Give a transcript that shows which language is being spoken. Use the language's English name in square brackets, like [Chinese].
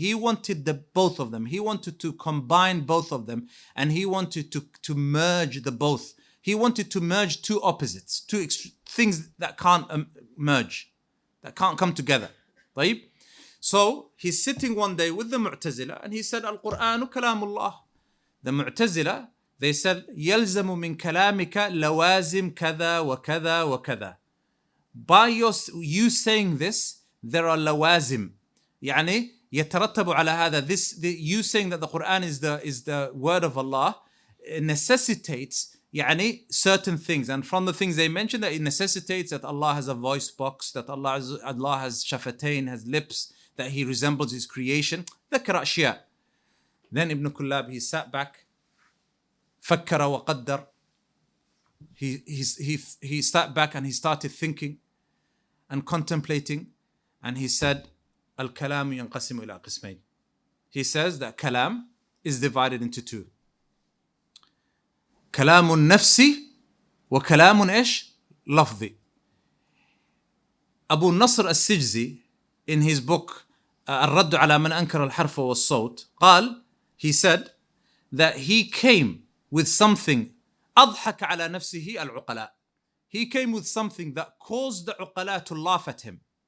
[English] He wanted both of them. He wanted to combine both of them, and he wanted to merge the both. He wanted to merge two opposites, things that can't merge, that can't come together. Right? So he's sitting one day with the Mu'tazila and he said, Al-Qur'anu Kalamullah. [Arabic] The Mu'tazila, [English] they said, [Arabic] يَلْزَمُ مِنْ كَلَامِكَ لَوَازِمْ كَذَا وَكَذَا وَكَذَا. [English] By you saying this, there are lawazim. [Arabic] يعني يترتب على هذا. [English] You saying that the Quran is the word of Allah necessitates يعني certain things. And from the things they mentioned, that it necessitates that Allah has a voice box, that Allah has shafatain, has lips, that He resembles His creation. [Arabic] ذكر أشياء. [English] Then Ibn Kullab, he sat back, [Arabic] فكر وقدر. [English] He sat back and he started thinking and contemplating, and he said, [Arabic] الكلام ينقسم إلى قسمين. [English] He says that kalam is divided into two. [Arabic] كلام النفس وكلام إيش؟ لفظي. [English] Abu Nasr al-Sijzi, in his book [Arabic] الرد على من أنكر الحرف والصوت, [English] قال, he said that he came with something [Arabic] أضحك على نفسه العقلاء. [English] He came with something that caused the uqala to laugh at him.